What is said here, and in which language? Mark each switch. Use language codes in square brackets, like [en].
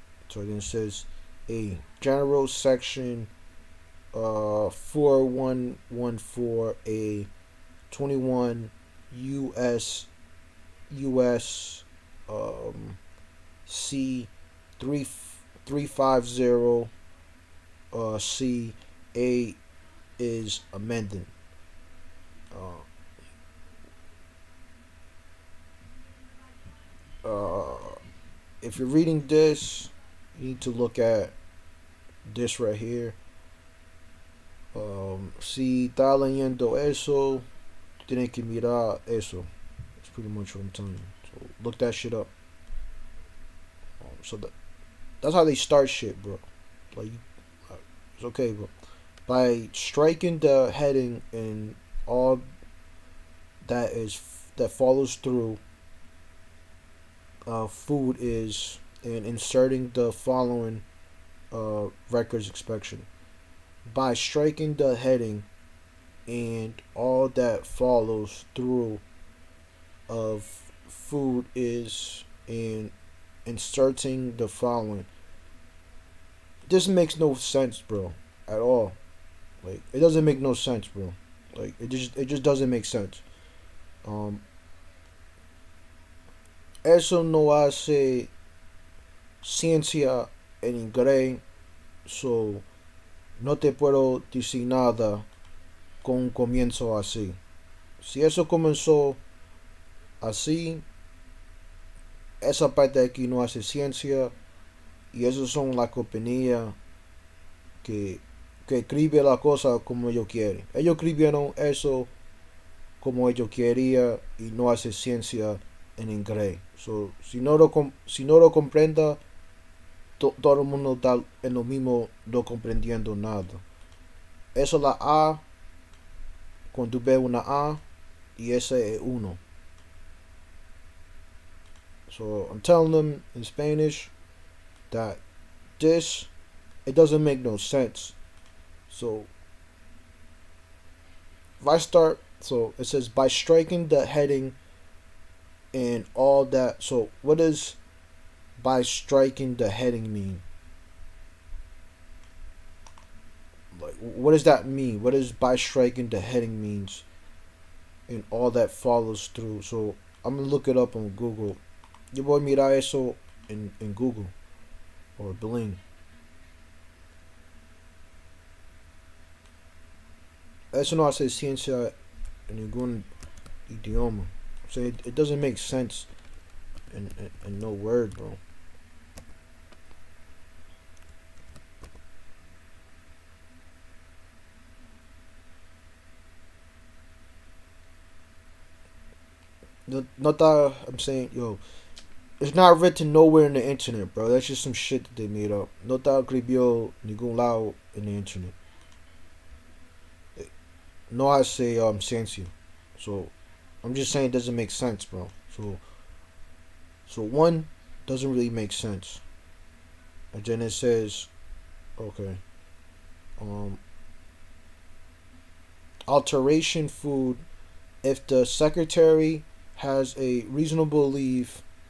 [en] So then it says a general section 4114 a 21 US US C 3350 C A is amended. Uh, uh, if you're reading this, you need to look at this right here. [es] Si está leyendo eso, tiene que mirar eso. [en] That's pretty much what I'm telling you. So look that shit up. That's how they start shit, bro. Like, it's okay, bro. By striking the heading and all that follows through, food is, and inserting the following records inspection. By striking the heading and all that follows through of food is and inserting the following. This makes no sense, bro, at all. Like, it doesn't make no sense, bro. Like, it just doesn't make sense. [es] Um, eso no hace ciencia en inglés, so no te puedo decir nada con un comienzo así. Si eso comenzó así, esa parte de aquí no hace ciencia y esas son las compañías que, que escriben la cosa como ellos quieren. Ellos escribieron eso como ellos querían y no hace ciencia en inglés. So, si no lo comprenda, todo el mundo está en lo mismo, no comprendiendo nada. Eso es la A, cuando tú ves una A, y ese es uno. [en] So I'm telling them in Spanish that this, it doesn't make no sense. So if I start, so it says by striking the heading and all that. So what does by striking the heading mean? Like, what does that mean? What does by striking the heading means? And all that follows through. So I'm gonna look it up on Google. [es] Yo voy a mirar eso en Google or Bling. Eso no hace ciencia en ningún idioma. [en] So it doesn't make sense in no word, bro. [es] No, no está, [en] I'm saying, yo, it's not written nowhere in the internet, bro. That's just some shit that they made up. [es] No está escribió ningún lado [en] in the internet. [es] No hace ciencia. [en] So I'm just saying it doesn't make sense, bro. So one doesn't really make sense. And then it says, okay, um, alteration food if the secretary has a reasonable belief